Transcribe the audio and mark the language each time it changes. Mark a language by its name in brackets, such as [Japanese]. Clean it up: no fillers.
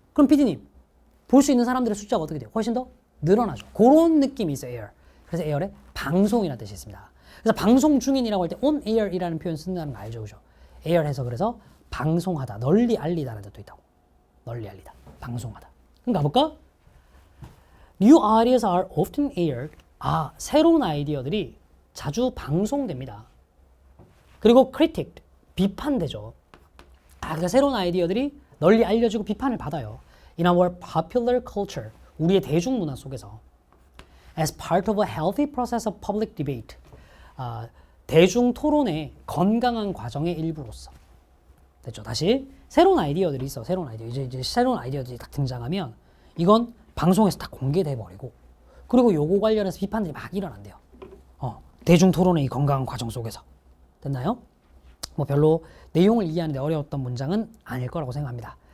[Korean] 그럼 PD님, 볼 수 있는 사람들의 숫자가 어떻게 돼요? 훨씬 더 늘어나죠. 그런 느낌이 있어요, air. 그래서 air에 방송이라는 뜻이 있습니다. 그래서 방송 중인이라고 할 때 on air이라는 표현 쓴다는 거 알죠, 그죠? air 해서 그래서 방송하다, 널리 알리다라는 뜻도 있다고. 널리 알리다, 방송하다. 그럼 가볼까? [English] New ideas are often aired. [Korean] 아, 새로운 아이디어들이 자주 방송됩니다. 그리고 critic, 비판되죠. 아, 그러니까 새로운 아이디어들이 널리 알려지고 비판을 받아요. [English] In our popular culture, [Korean] 우리의 대중문화 속에서 [English] as part of a healthy process of public debate, [Korean] 대중 토론의 건강한 과정의 일부로서. 됐죠? 다시 새로운 아이디어들이 있어. 새로운 아이디어. 이제 새로운 아이디어들이 딱 등장하면 이건 방송에서 딱 공개돼 버리고 그리고 요거 관련해서 비판들이 막 일어난대요. 대중 토론의 이 건강한 과정 속에서. 됐나요? 뭐 별로 내용을 이해하는데 어려웠던 문장은 아닐 거라고 생각합니다.